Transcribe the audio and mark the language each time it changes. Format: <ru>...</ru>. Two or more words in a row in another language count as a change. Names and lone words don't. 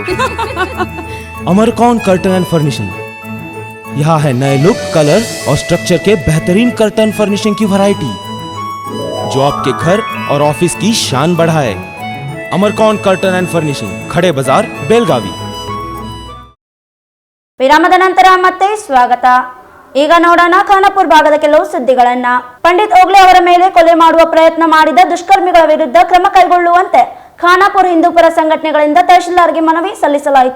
<hi>अमरकौन कर्टन एंड फर्निशिंग। यहाँ है नए लुक, कलर और स्ट्रक्चर के बेहतरीन</hi> <en>curtain furnishing</en> <hi>की वैरायटी, जो आपके घर और ऑफिस की शान बढ़ाए। अमरकौन कर्टन एंड फर्निशिंग, खड़े बाजार, बेलगावी।</hi> <kn>ವಿರಾಮದ ನಂತರ ಮತ್ತೆ ಸ್ವಾಗತ. ಈಗ ನೋಡೋಣ ಖಾನಾಪುರ ಭಾಗದ ಕೆಲವು ಸುದ್ದಿಗಳನ್ನ. ಪಂಡಿತ್ ಓಗ್ಲೆ ಅವರ ಮೇಲೆ ಕೊಲೆ ಮಾಡುವ ಪ್ರಯತ್ನ ಮಾಡಿದ ದುಷ್ಕರ್ಮಿಗಳ ವಿರುದ್ಧ ಕ್ರಮ ಕೈಗೊಳ್ಳುವಂತೆ ಖಾನಾಪುರ ಹಿಂದೂಪರ ಸಂಘಟನೆಗಳಿಂದ ತಹಶೀಲ್ದಾರ್ಗೆ ಮನವಿ ಸಲ್ಲಿಸಲಾಯಿತು.</kn>